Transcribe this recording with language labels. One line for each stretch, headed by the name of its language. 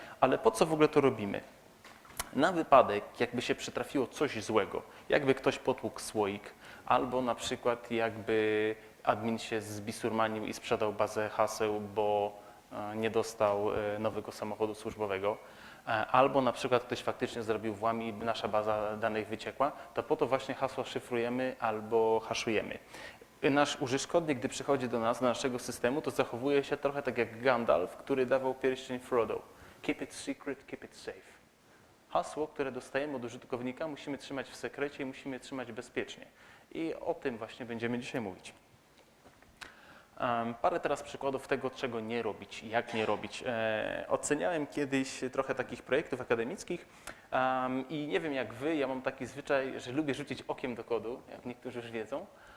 Polish: Ale po co w ogóle to robimy? Na wypadek, jakby się przytrafiło coś złego, jakby ktoś potłukł słoik, albo na przykład jakby admin się zbisurmanił i sprzedał bazę haseł, bo nie dostał nowego samochodu służbowego, albo na przykład ktoś faktycznie zrobił włam i nasza baza danych wyciekła, to po to właśnie hasła szyfrujemy albo haszujemy. Nasz użytkownik, gdy przychodzi do nas, do naszego systemu, to zachowuje się trochę tak jak Gandalf, który dawał pierścień Frodo.
English: Keep it secret, keep it safe.
Polish: Hasło, które dostajemy od użytkownika, musimy trzymać w sekrecie i musimy trzymać bezpiecznie. I o tym właśnie będziemy dzisiaj mówić. Parę teraz przykładów tego, czego nie robić, jak nie robić. Oceniałem kiedyś trochę takich projektów akademickich i nie wiem jak wy, ja mam taki zwyczaj, że lubię rzucić okiem do kodu, jak niektórzy już wiedzą.